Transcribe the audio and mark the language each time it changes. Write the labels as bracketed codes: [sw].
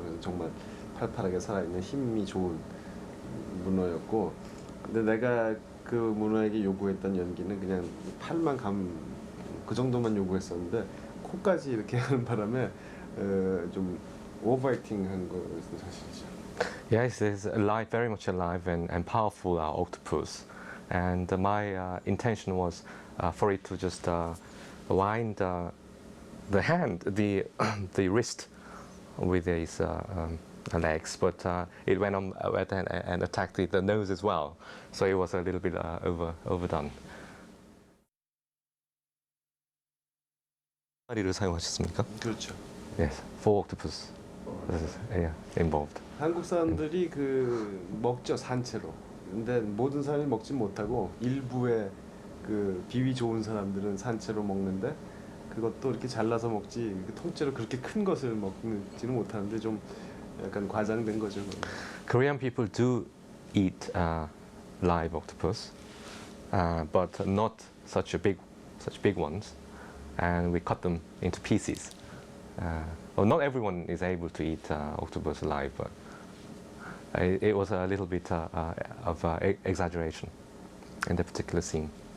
[ko] 그래서 정말 팔팔하게 살아있는 힘이 좋은 문어였고, 근데 내가 그 문어에게 요구했던 연기는 그냥 팔만 그 정도만 요구했었는데 코까지 이렇게 하는 바람에 좀 오버액팅한 거였던 사실이죠. [en] Yes, it's alive, very much alive and powerful octopus. And my intention was for it to just wind the hand, the wrist with its legs, but it went on and attacked the nose as well. So it was a little bit overdone. [ko] 마리를 사용하셨습니까? 그렇죠. [en] Yes, 4 octopus involved. [ko] 한국 사람들이 그 먹죠, 산채로. 근데 모든 사람이 먹지 못하고 일부의 그 비위 좋은 사람들은 산채로 먹는데 그것도 이렇게 잘라서 먹지 통째로 그렇게 큰 것을 먹지는 못하는데 좀 약간 과장된 거죠. [en] Korean people do eat live octopus, but not such big ones, and we cut them into pieces. Well, not everyone is able to eat octopus alive, but it was a little bit of exaggeration in the particular scene.